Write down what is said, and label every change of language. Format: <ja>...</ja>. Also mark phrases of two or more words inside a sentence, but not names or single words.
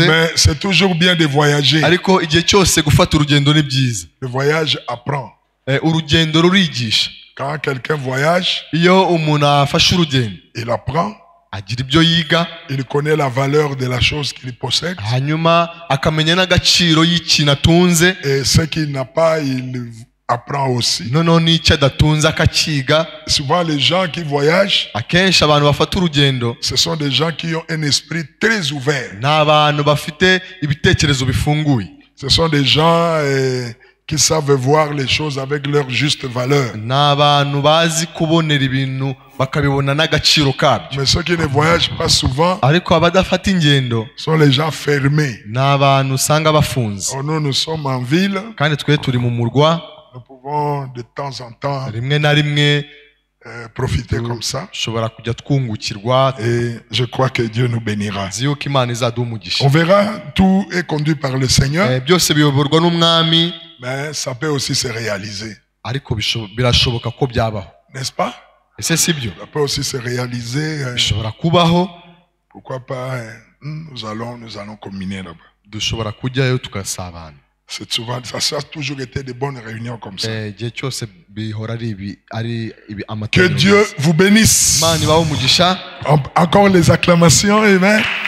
<fr>Mais c'est toujours bien de voyager.</fr> <rw>Ariko igihe cyose gufata urugendo ni byiza.</rw> <fr>Le voyage apprend.</fr> <rw>Urugendo rurigisha.</rw> <fr>Quand quelqu'un voyage,</fr> <rw>iyo umuntu afashe urugendo,</rw> <fr>il apprend.</fr> <rw>Agira ibyo yiga.</rw> <fr>Il connaît la valeur de la chose qu'il possède.</fr> <rw>Hanyuma akamenya n'agaciro y'ikintu atunze.</rw> <fr>Et ce qu'il n'a pas, il apprend aussi.</fr> <rw>Noneho n'icyo adatunze akakiga.</rw> <fr>Souvent les gens qui voyagent,</fr> <rw>akenshi abantu bafata urugendo,</rw> <fr>ce sont des gens qui ont un esprit très ouvert.</fr> <rw>N'abantu bafite ibitekerezo bifunguye.</rw> <fr>Ce sont des gens qui savent voir les choses avec leur juste valeur.</fr> <rw>N'abantu bazi kubonera ibintu bakabibona n'agaciro kabyo.</rw> <fr>Mais ceux qui ne voyagent pas souvent,</fr> <rw>ariko abadafata ingendo,</rw> <fr>sont les gens fermés.</fr> <rw>N'abantu usanga bafunze.</rw> <fr>Nous sommes en ville.</fr> <rw>Kandi twe turi mu murwa.</rw> <fr>Nous pouvons de temps en temps</fr> <rw>rimwe na rimwe</rw> <fr>profiter comme ça.</fr> <rw>Shobora kujya twungukirwa.</rw> <fr>Et je crois que Dieu nous bénira.</fr> <rw>Ziyuko Imana izaduha umugisha.</rw> <fr>On verra, tout est conduit par le Seigneur.</fr> <rw>Byose biyoborwa n'umwami.</rw> <fr>Mais ça peut aussi se réaliser.</fr> <rw>Ariko birashoboka ko byabaho.</rw> <fr>N'est-ce pas?</fr> <rw>Ese sibyo?</rw> <fr>Ça peut aussi se réaliser.</fr> <rw>Bishobora kubaho.</rw> <fr>Pourquoi pas? Nous allons communier là-bas.</fr> <rw>Dushobora kujyayo tukasabana.</rw> <fr>C'est souvent, ça a toujours été de bonnes réunions comme ça. Que Dieu vous bénisse. Encore les acclamations, amen.</fr>